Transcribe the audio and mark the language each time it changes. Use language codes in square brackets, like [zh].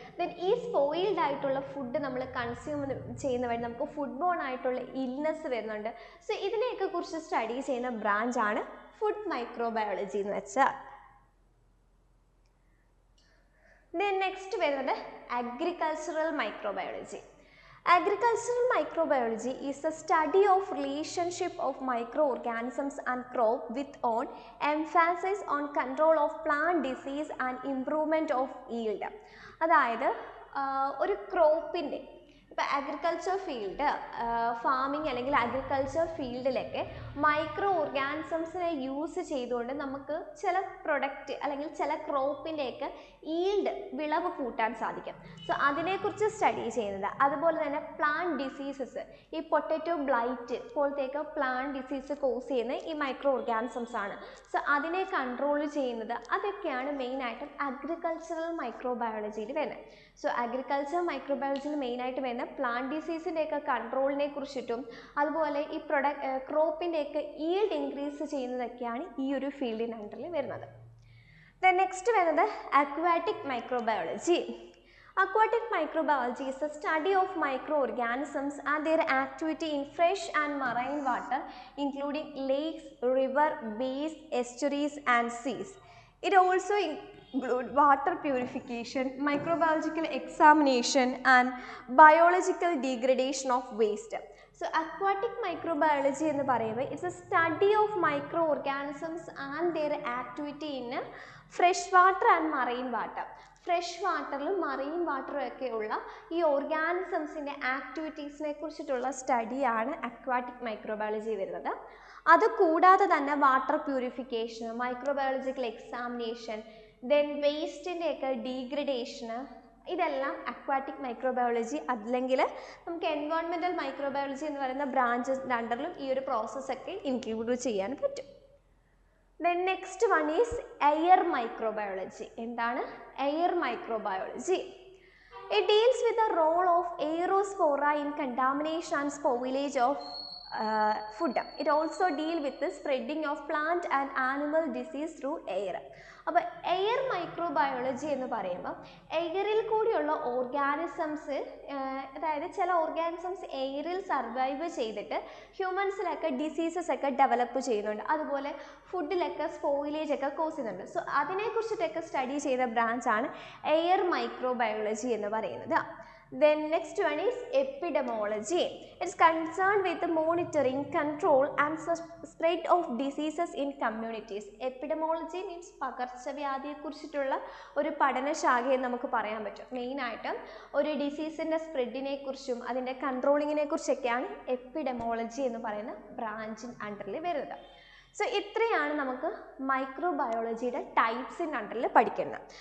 [ml] Then ഈ spoiled ആയിട്ടുള്ള food നമ്മൾ കൺസ്യൂം ചെയ്യുന്ന വഴി നമുക്ക് ഫുഡ് ബോൺ ആയിട്ടുള്ള ഇൽനെസ് വരുന്നുണ്ട്. സോ ഇതിനെയൊക്കെ കുറിച്ച് സ്റ്റഡി ചെയ്യുന്ന ബ്രാഞ്ചാണ് ഫുഡ് മൈക്രോബയോളജി എന്ന് വെച്ചാൽ. [en] Then next [ml] വരുന്നത് [en] agricultural microbiology. Agricultural microbiology is the study of relationship of microorganisms and crop with on emphasis on control of plant disease and improvement of yield. [ml] അതായത് ഒരു ക്രോപ്പിൻ്റെ, ഇപ്പോൾ agriculture field, farming അല്ലെങ്കിൽ agriculture ഫീൽഡിലൊക്കെ micro ഓർഗാനിസംസിനെ use ചെയ്തുകൊണ്ട് നമുക്ക് ചില product അല്ലെങ്കിൽ ചില ക്രോപ്പിൻ്റെയൊക്കെ yield, വിളവ് കൂട്ടാൻ സാധിക്കും. സോ അതിനെക്കുറിച്ച് സ്റ്റഡി ചെയ്യുന്നത്. അതുപോലെ തന്നെ പ്ലാന്റ് ഡിസീസസ്, ഈ potato blight പോലത്തെയൊക്കെ plant disease cause ചെയ്യുന്ന ഈ മൈക്രോ ഓർഗാനിസംസ് ആണ്. സോ അതിനെ കൺട്രോൾ ചെയ്യുന്നത്, അതൊക്കെയാണ് മെയിനായിട്ടും അഗ്രികൾച്ചറൽ മൈക്രോബയോളജിയിൽ വരുന്നത്. സോ അഗ്രികൾച്ചർ മൈക്രോബയോളജിയിൽ മെയിനായിട്ട് വരുന്ന പ്ലാന്റ് ഡിസീസിൻ്റെയൊക്കെ കൺട്രോളിനെ കുറിച്ചിട്ടും അതുപോലെ ഈ ക്രോപ്പിൻ്റെയൊക്കെ ഈൽഡ് ഇൻക്രീസ് ചെയ്യുന്നതൊക്കെയാണ് ഈ ഒരു ഫീൽഡിന് അണ്ടറിൽ വരുന്നത്. ദെൻ നെക്സ്റ്റ് വരുന്നത് aquatic microbiology. [en] Aquatic microbiology is the study of microorganisms and their activity in fresh and marine water, including lakes, river, bays, estuaries and seas. It also includes water purification, microbiological examination and biological degradation of waste. So aquatic microbiology [ml] എന്ന് പറയുമ്പോൾ [en] it's a study of microorganisms and their activity in fresh water and marine water. [ml] Fresh വാട്ടറിലും marine വാട്ടറും ഒക്കെയുള്ള ഈ ഓർഗാനിസംസിൻ്റെ ആക്ടിവിറ്റീസിനെ കുറിച്ചിട്ടുള്ള സ്റ്റഡിയാണ് aquatic microbiology വരുന്നത്. അതുകൂടാതെ തന്നെ water purification, microbiological examination, then വേസ്റ്റിൻ്റെയൊക്കെ ഡീഗ്രഡേഷന്, ഇതെല്ലാം അക്വാറ്റിക് മൈക്രോബയോളജി, അല്ലെങ്കിൽ നമുക്ക് എൻവയോൺമെൻറ്റൽ മൈക്രോബയോളജി എന്ന് പറയുന്ന ബ്രാഞ്ചസിൻ്റെ അണ്ടറിലും ഈ ഒരു പ്രോസസ്സൊക്കെ ഇൻക്ലൂഡ് ചെയ്യാൻ പറ്റും. [en] Then next one is air microbiology. [ml] എന്താണ് [en] air microbiology? It deals with the role of aerospora in contamination and spoilage of food. It also deal with the spreading of plant and animal disease through air. [ml] അപ്പോൾ air microbiology എന്ന് പറയുമ്പോൾ എയറിൽ കൂടിയുള്ള organisms, അതായത് ചില organisms എയറിൽ survive ചെയ്തിട്ട് ഹ്യൂമൻസിലൊക്കെ diseases ഒക്കെ ഡെവലപ്പ് ചെയ്യുന്നുണ്ട്, അതുപോലെ ഫുഡിലൊക്കെ സ്പോയിലേജ് ഒക്കെ കോസ് ചെയ്യുന്നുണ്ട്. സോ അതിനെക്കുറിച്ചിട്ടൊക്കെ സ്റ്റഡി ചെയ്ത ബ്രാഞ്ചാണ് എയർ മൈക്രോബയോളജി എന്ന് പറയുന്നത്. [en] Then next one is epidemiology. It's concerned with the monitoring, control and spread of diseases in communities. Epidemiology means [ml] പകർച്ചവ്യാധിയെ കുറിച്ചിട്ടുള്ള ഒരു പഠനശാഖയെന്ന് നമുക്ക് പറയാൻ പറ്റും. മെയിനായിട്ട് ഒരു ഡിസീസിൻ്റെ സ്പ്രെഡിനെ കുറിച്ചും അതിൻ്റെ കൺട്രോളിങ്ങിനെ കുറിച്ചൊക്കെയാണ് എപ്പിഡെമോളജി എന്ന് പറയുന്ന ബ്രാഞ്ചിൻ അണ്ടറിൽ വരുന്നത്. സോ ഇത്രയാണ് നമുക്ക് മൈക്രോബയോളജിയുടെ ടൈപ്സിൻ്റെ അണ്ടറിൽ പഠിക്കുന്നത്.